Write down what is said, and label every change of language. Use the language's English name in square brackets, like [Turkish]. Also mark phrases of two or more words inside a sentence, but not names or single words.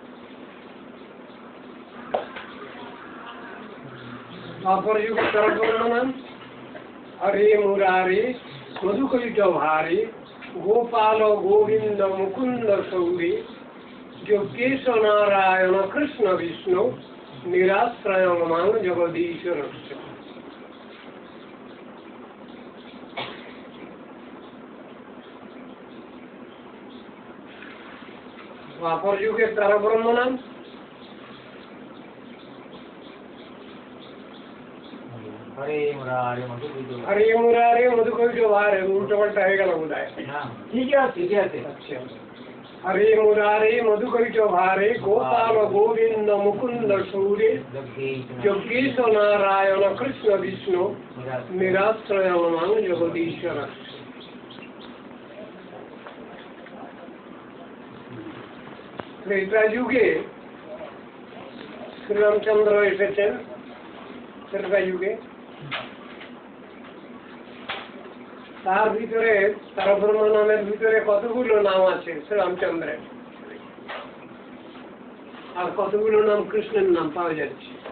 [Bangla] দ্বাপর যুগে তার ব্রহ্ম নাম [Sanskrit] হরে মুরারি মধুকৈট ভারী গোপাল গোবিন্দ মুকুন্দ সৌরী যোগেশ নারায়ণ কৃষ্ণ বিষ্ণু নিরাশ্রয় মাং জগদীশ্বর। [Bangla] দ্বাপর যুগে তার ব্রহ্ম নাম [Sanskrit] हरे मुरारे मधुकैट भारे [Bangla] উল্টা পাল্টা হয়ে গেল বোধহয়। [Hindi] ठीक है [Sanskrit] আচ্ছা हरे मुरारे मधुकैट भारे गोपाल गोविंद मुकुंद सौरे योगेश नारायण कृष्ण विष्णु निराश्रय मां जगदीश्वर। [Bangla] ত্রেতা যুগে শ্রীরামচন্দ্র এসেছেন। ত্রেতা যুগে তার ভিতরে তার ব্রহ্ম নামের ভিতরে কতগুলো নাম আছে শ্রীরামচন্দ্রের, আর কতগুলো নাম কৃষ্ণের নাম পাওয়া যাচ্ছে।